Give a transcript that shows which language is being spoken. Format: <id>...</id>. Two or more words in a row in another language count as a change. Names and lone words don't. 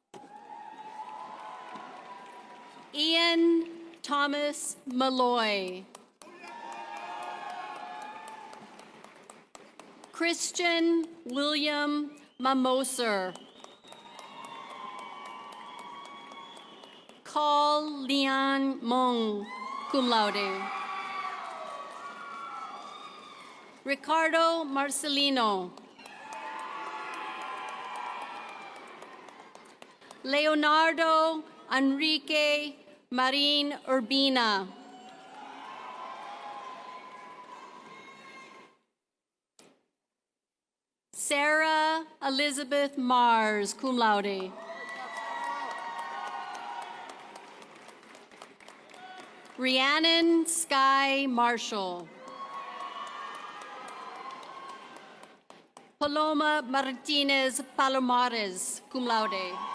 <en>Ian Thomas Malloy. Christian William Mamoser. Carl Leon Mong,</en> <la>cum laude.</la> <en>Ricardo Marcelino. Leonardo Enrique Marin Urbina. Sarah Elizabeth Mars,</en> <la>cum laude.</la> <en>Rhiannon Sky Marshall. Paloma Martinez Palomares,</en> <la>cum laude.</la>